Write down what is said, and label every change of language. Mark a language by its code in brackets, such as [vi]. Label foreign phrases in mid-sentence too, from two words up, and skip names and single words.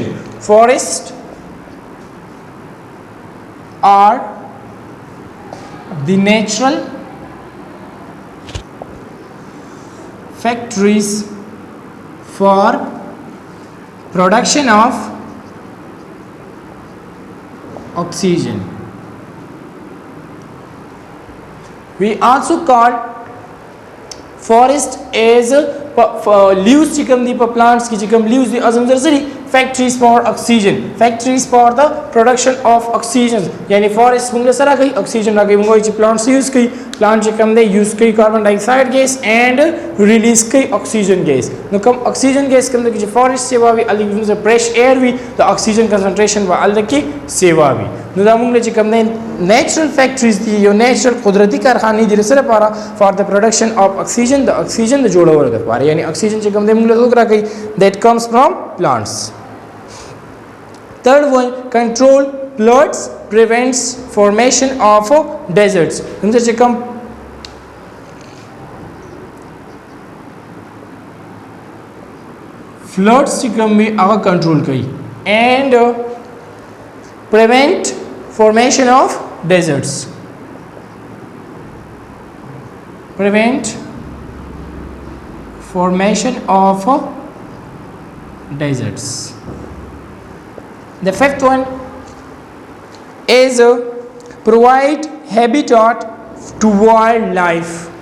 [en] Forests are the natural factories for production of oxygen. We also call forest as leaves [ps] چې کوم دي په [en] plants [ps] کې چې کوم [en] leaves دي ازم زرزري factories for oxygen factories for the production of oxygen [ps] یعنی forest موږ سره کوي [en] oxygen راکوي [ps] موږ چې [en] plants use کوي plant [ps] چې کوم دی [en] use کوي carbon dioxide gas and release کوي oxygen gas [ps] نو کوم [en] oxygen gas [ps] کوم دی چې [en] forest [ps] سیوا وي الګ موږ [en] fresh air وي the oxygen concentration [ps] به الګ کې سیوا وي نو دا موږ چې کوم دی natural factories دي یو natural قدرتي کارخانې دي سره لپاره [en] for the production of oxygen the oxygen [ps] د جوړولو لپاره یعنی oxygen چې کوم دی موږ له راکوي [en] that comes from plants third one control floods prevents formation of deserts [ps] موږ چې کوم [en] floods [ps] چې کوم وي هغه کنټرول کوي [en] and prevent formation of deserts prevent formation of deserts the fifth one is provide habitat to wildlife